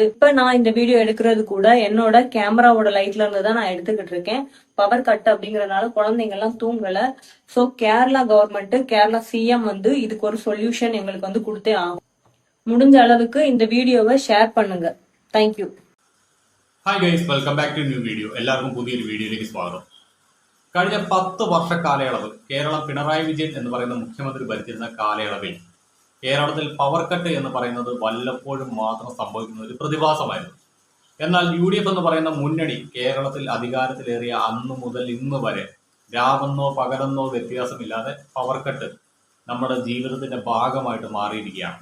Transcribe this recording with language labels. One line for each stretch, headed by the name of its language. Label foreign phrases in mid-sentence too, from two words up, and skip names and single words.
Tamil: இப்ப நான் இந்த வீடியோ எடுக்கிறது கூட என்னோட கேமராவோட லைட்ல இருந்து தான் நான் எடுத்துக்கிட்டு இருக்கேன்.
English: power cut
Tamil: அப்படிங்கறதுனால குழந்தைங்க எல்லாம் தூங்கல. சோ கேரளா கவர்மெண்ட், கேரளா சிஎம் வந்து இதுக்கு ஒரு சொல்யூஷன் எங்களுக்கு வந்து கொடுத்தே ஆகும். முடிஞ்ச அளவுக்கு இந்த வீடியோவை ஷேர் பண்ணுங்க. தேங்க்யூ.
English: hi guys, welcome back to new video.
Malayalam: എല്ലാവർക്കും പുതിയൊരു വീഡിയോയിലേക്ക് സ്വാഗതം. കഴിഞ്ഞ 10 വർഷ കാലയളവ് കേരളം പിണറായി വിജയൻ എന്ന് പറയുന്ന മുഖ്യമന്ത്രി ഭരിച്ചിരുന്ന കാലയളവിൽ കേരളത്തിൽ
English: power cut
Malayalam: എന്ന് പറയുന്നത് വല്ലപ്പോഴും മാത്രം സംഭവിക്കുന്ന ഒരു പ്രതിഭാസമായിരുന്നു. എന്നാൽ UDF എന്ന് പറയുന്ന മുന്നണി കേരളത്തിൽ അധികാരത്തിലേറിയ അന്നു മുതൽ ഇന്ന് വരെ രാവെന്നോ പകലെന്നോ വ്യത്യാസമില്ലാതെ
English: power cut
Malayalam: നമ്മുടെ ജീവിതത്തിന്റെ ഭാഗമായിട്ട് മാറിയിരിക്കുകയാണ്.